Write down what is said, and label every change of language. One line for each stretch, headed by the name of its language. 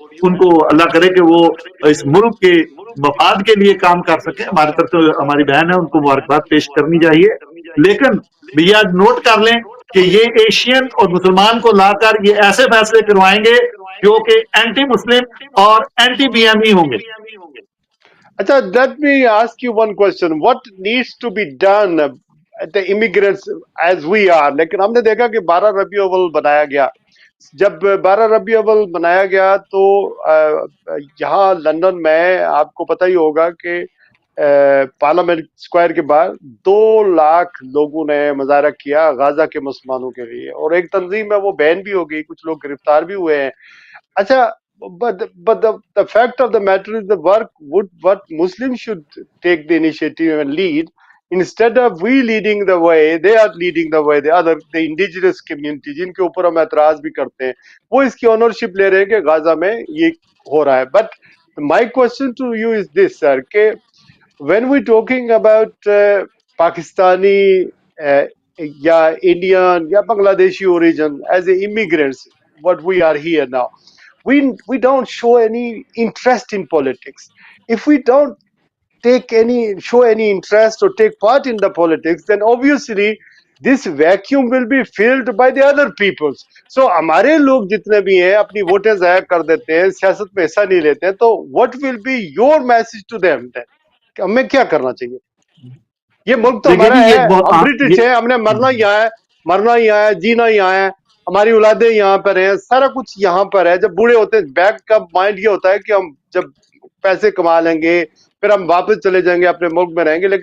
Urdu: ان کو اللہ کرے کہ وہ اس ملک کے مفاد کے لیے کام کر سکیں. ہماری طرف سے ہماری بہن ہے, ان کو مبارکباد پیش کرنی چاہیے. لیکن بھیا نوٹ کر لیں کہ یہ ایشین اور مسلمان کو لا کر یہ ایسے فیصلے کروائیں گے جو کہ اینٹی مسلم اور اینٹی بی ایم ای ہوں گے.
English: اچھا, let me ask you one question. What needs to be done the immigrants as we are?
Urdu: لیکن ہم نے دیکھا کہ 12 ربیع الاول بنایا گیا. جب 12 ربیع الاول بنایا گیا تو یہاں لندن میں آپ کو پتہ ہی ہوگا کہ پارلیمنٹ اسکوائر کے باہر 2 لاکھ لوگوں نے مظاہرہ کیا غزہ کے مسلمانوں کے لیے, اور ایک تنظیم ہے وہ بین بھی ہو گئی, کچھ لوگ گرفتار بھی ہوئے ہیں.
English: اچھا, but the fact of the matter is the work what Muslims should take the initiative and lead. Instead of we leading the way, they are leading the way. The indigenous community
Urdu: جن کے اوپر ہم اعتراض بھی کرتے ہیں, وہ اس کی اونرشپ لے رہے ہیں کہ غزہ میں یہ ہو رہا ہے.
English: But my question to you is this, sir, کہ when we talking about Pakistani یا Indian یا Bangladeshi origin as immigrants, what we are here now, we don't show any interest in politics. If we don't show any interest or take part in the politics, then obviously this vacuum will be filled by the other peoples.
Urdu: So ہمارے لوگ جتنے بھی ہیں اپنی ووٹیں ضائع کر دیتے ہیں, سیاست میں حصہ نہیں لیتے ہیں, تو
English: what will be your message to them then?
Urdu: کہ ہمیں کیا کرنا چاہیے؟ یہ ملک تو ہمارا ہے, ہم برٹش ہیں, ہم نے مرنا یہاں ہے, جینا یہاں ہے, ہماری اولادیں یہاں پر ہیں, سارا کچھ یہاں پر ہے. جب بوڑھے ہوتے ہیں بیک کا مائنڈ یہ ہوتا ہے کہ ہم جب پیسے کما لیں گے پھر ہم واپس چلے جائیں گے, اپنے ملک میں رہیں گے.